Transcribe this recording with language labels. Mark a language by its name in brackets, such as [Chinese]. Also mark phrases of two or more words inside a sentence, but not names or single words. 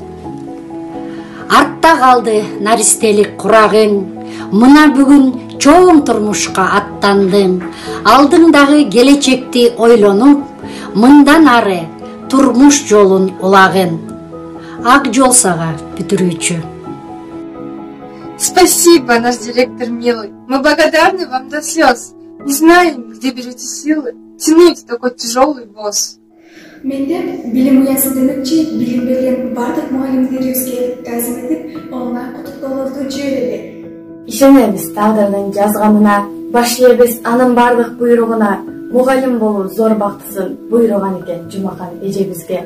[Kyrgyz] Артта калды наристелик курагың, мына бүгүн чоң турмушка аттандың, алдыңдагы келечекти ойлонуп, мындан ары турмуш жолун улагын. Ак жол сага, бүтүрүүчү. [Russian] Спасибо, наш директор милый. Мы благодарны вам до слез. Не знаем, где берете силы тянуть такой тяжелый воз. [Kyrgyz] Менде билим уясын демекчи, билим берген бардык мугалимдерибизге таазим этип, онлайн куттуктоолорду жиберели. Ишенебиз тагдырдын жазганына, баш ийебиз анын бардык буйругуна. Мугалим болуу зор бактысын буйруган экен Жумакан эжебизге.